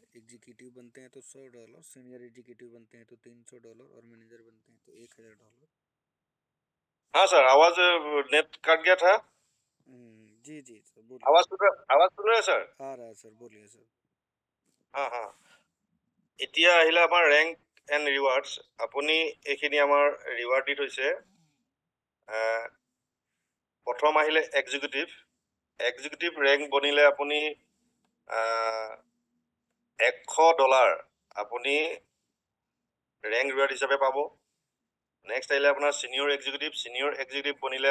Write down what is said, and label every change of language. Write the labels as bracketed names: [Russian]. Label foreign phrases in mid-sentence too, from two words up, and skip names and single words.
[Hindi] एग्जीक्यूटिव बनते हैं तो $100, [English] senior executive [Hindi] बनते हैं तो $300 और मैनेजर बनते हैं तो $1,000। हाँ सर आवाज [English] net cut [Hindi] गया था। जी जी सर बोलिए। आवाज सुन रहे सर? आ रहा है सर बोलिए सर। [Assamese] हाँ हाँ এতিয়া আহিলে আমাৰ [English] rank and rewards [Assamese] আপুনি এইখিনি আমাৰ ৰিৱাৰ্ড দি থৈছে প্ৰথম আহিলে [English] executive rank [Assamese] বনিলে আপুনি $100 আপুনি [English] rank reward [Assamese] হিচাপে পাব নেক্সট আহিলে আপোনাৰ [English] senior executive [Assamese] বনিলে